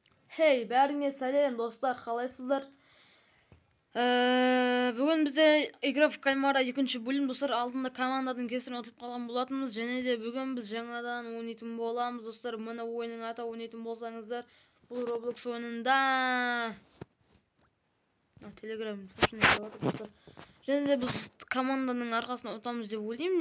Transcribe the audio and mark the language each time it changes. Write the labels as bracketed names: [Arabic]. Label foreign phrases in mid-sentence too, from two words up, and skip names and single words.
[Kazakh] Hey, бәріңе сәлем достар, қалайсыздар? Бүгін бізде [Russian] игра в кальмара [Kazakh] екінші бөлім достар. Алдында команданың кесірінен ұтылып қалған болатынбыз, және де бүгін біз жаңадан ойнайтын боламыз достар. Мына ойынның аты ойнайтын болсаңыздар, бұл Roblox ойынында Telegram және де біз команданың арқасында ұтамыз деп ойлаймын.